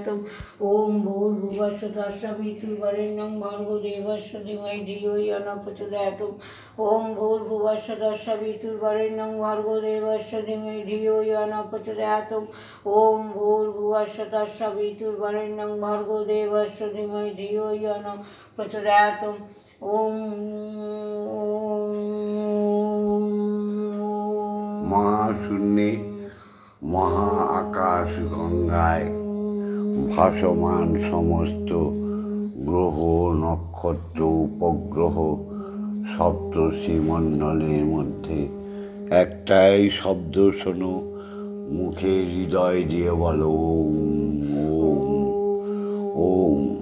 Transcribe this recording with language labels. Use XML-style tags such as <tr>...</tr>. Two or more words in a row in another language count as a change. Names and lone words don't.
<sa>ওম ভূর্ভুবস্সুঃ তৎসবিতুর্বরেণ্যং ভর্গো দেবস্য ধীমহি ধিয়ো ইয়ো নঃ প্রচোদয়াৎ। ওম ভূর্ভুবস্সুঃ তৎসবিতুর্বরেণ্যং ভর্গো দেবস্য ধীমহি ধিয়ো ইয়ো নঃ প্রচোদয়াৎ। ওম ভূর্ভুবস্সুঃ তৎসবিতুর্বরেণ্যং ভর্গো দেবস্য ধীমহি ধিয়ো ইয়ো নঃ প্রচোদয়াৎ। ওম</sa> <bn>মহাশূন্যে মহা আকাশ গঙ্গায় ভাসমান সমস্ত গ্রহ, নক্ষত্র, উপগ্রহ, সপ্তর্ষিমণ্ডলের মধ্যে একটাই শব্দ শোনো, মুখে হৃদয় দিয়ে বলো ওম ওম ওম।</bn>